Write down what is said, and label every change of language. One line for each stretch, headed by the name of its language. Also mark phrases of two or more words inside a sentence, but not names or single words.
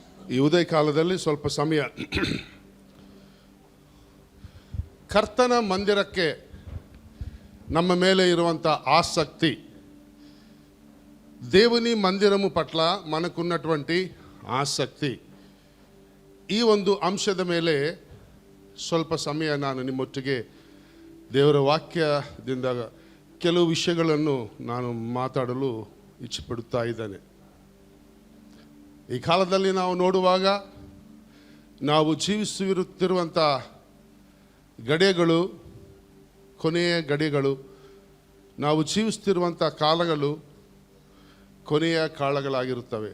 Kannada: ಈ ಉದಯ ಕಾಲದಲ್ಲಿ ಸ್ವಲ್ಪ ಸಮಯ ಕರ್ತನ ಮಂದಿರಕ್ಕೆ ನಮ್ಮ ಮೇಲೆ ಇರುವಂಥ
Telugu: ఆసక్తి, దేవుని మందిరము పట్ల మనకున్నటువంటి ఆసక్తి,
Kannada: ಈ ಒಂದು ಅಂಶದ ಮೇಲೆ ಸ್ವಲ್ಪ ಸಮಯ ನಾನು ನಿಮ್ಮೊಟ್ಟಿಗೆ ದೇವರ ವಾಕ್ಯದಿಂದ ಕೆಲವು ವಿಷಯಗಳನ್ನು ನಾನು ಮಾತಾಡಲು ಇಚ್ಛೆಪಡುತ್ತಾ ಇದ್ದೇನೆ. ಈ ಕಾಲದಲ್ಲಿ ನಾವು ನೋಡುವಾಗ ನಾವು ಜೀವಿಸುತ್ತಿರುವಂಥ ಗಡಿಗಳು, ಕೊನೆಯ ಗಡಿಗಳು, ನಾವು ಜೀವಿಸುತ್ತಿರುವಂಥ ಕಾಲಗಳು ಕೊನೆಯ ಕಾಲಗಳಾಗಿರುತ್ತವೆ.